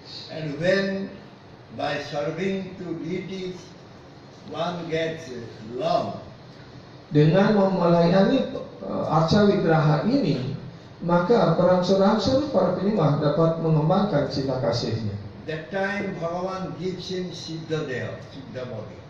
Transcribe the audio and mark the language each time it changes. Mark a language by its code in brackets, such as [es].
[en] And when by serving to deities one gets love, [id] Dengan melayani arca wigraha ini, maka berangsur-angsur para penyembah dapat mengembangkan cinta kasihnya. [en] that time Bhagavan gives him Siddha Deha, Siddha body.